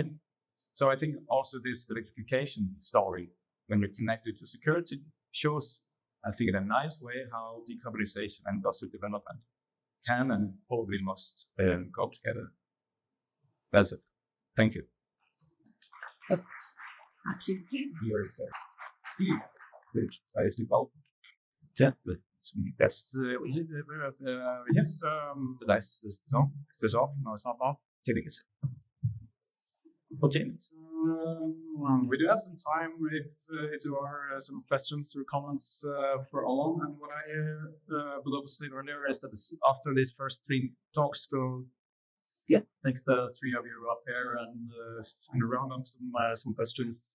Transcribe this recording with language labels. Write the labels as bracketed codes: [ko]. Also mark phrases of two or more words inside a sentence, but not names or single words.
[en] So I think also this electrification story, when we connect it to security, shows, I think in a nice way, how decarbonization and industrial development can and probably must go together. That's it. Thank you. Yes, [no] det så nå snart nå tillegges. [en] Okay, so we do have some time if there are some questions or comments for all. And what I would also say earlier is that after these first three talks, we'll take the three of you up there and round up some questions.